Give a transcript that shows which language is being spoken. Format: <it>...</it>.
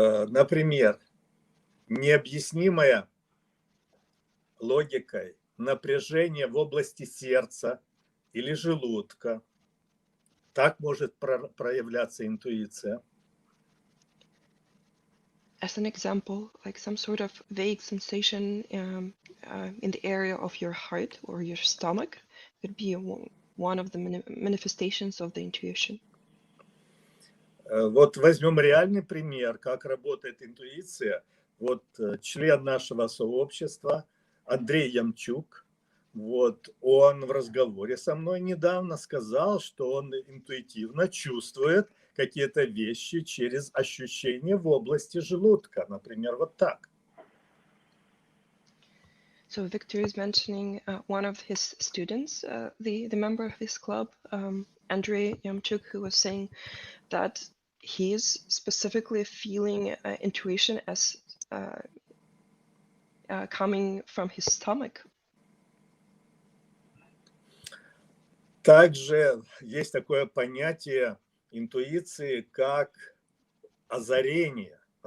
<ru>Например, необъяснимое логикой напряжение в области сердца или желудка. Так может проявляться интуиция.</ru> <en>As an example, like some sort of vague sensation in the area of your heart or your stomach could be one of the manifestations of the intuition.</en> <ru>Вот возьмем реальный пример, как работает интуиция. Вот член нашего сообщества Андрей Ямчук, вот он в разговоре со мной недавно сказал, что он интуитивно чувствует какие-то вещи через ощущения в области желудка, например, вот так.</ru> <en>So Victor is mentioning one of his students, the member of his club, Andrei Yamchuk, who was saying that he is specifically feeling intuition as coming from his stomach.</en> <ru>Также есть такое понятие интуиции, как озарение.</ru>